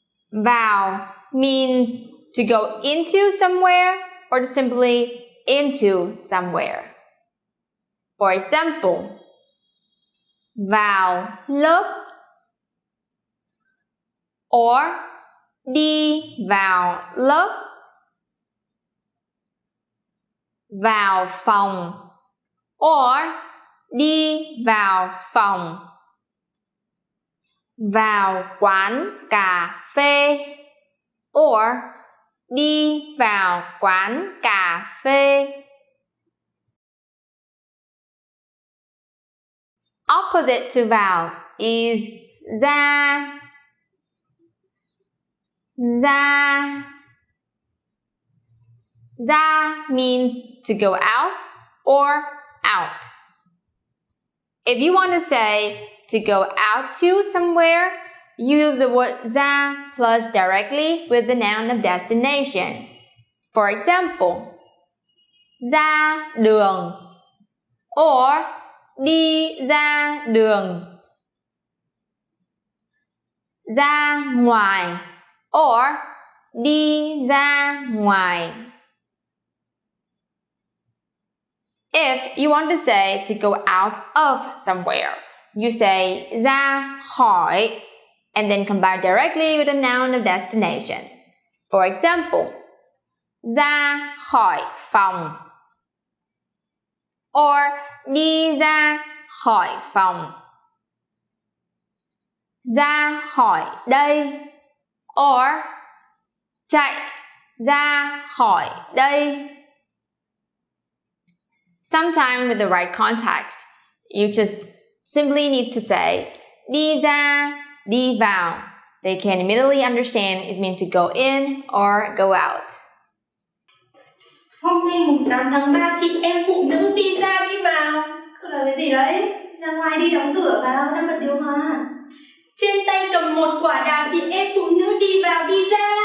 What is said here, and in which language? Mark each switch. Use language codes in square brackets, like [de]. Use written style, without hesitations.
[en] Vào means to go into somewhere or simply into somewhere. For example, [vi] vào lớp [en] or [vi] đi vào lớp. Vào phòng [en] or [vi] đi vào phòng. Vào quán cà phê [en] or [vi] đi vào quán cà phê. [en] opposite to vào is ra. [vi] Ra. [en] Ra means to go out or out. If you want to say to go out to somewhere, you use the word ra plus directly with the noun of destination. For example, [vi] ra đường [en] or [vi] đi ra đường. Ra ngoài [en] or [vi] đi ra ngoài. [en] If you want to say to go out of somewhere, you say ra khỏi and then combine directly with the noun of destination. For example, [vi] ra khỏi phòng [en] or [vi] đi ra khỏi phòng. Ra khỏi đây [en] or [vi] chạy ra khỏi đây. [en] Sometimes with the right context, you just simply need to say [vi] đi ra, đi vào. [en] They can immediately understand it means to go in or go out. [vi] Hôm nay mùng 8 tháng 3 chị em phụ nữ đi ra đi vào. Câu là cái gì đấy? Ra ngoài đi đóng cửa vào, đang bật điều hòa. Trên tay cầm một quả đào, chị em phụ nữ đi vào đi ra.